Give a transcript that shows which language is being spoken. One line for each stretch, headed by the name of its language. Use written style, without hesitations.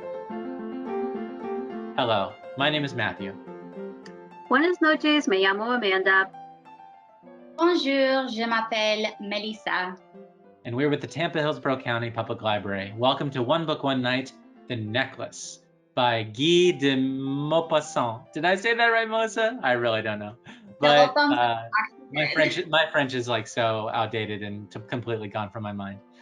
English: Hello, my name is Matthew.
Spanish: Buenas noches, me llamo Amanda.
French: Bonjour, je m'appelle Melissa.
English: And we're with the Tampa Hillsborough County Public Library. Welcome to One Book, One Night, The Necklace by Guy de Maupassant. Did I say that right, Melissa? I really don't know. But my French is like so outdated and completely gone from my mind.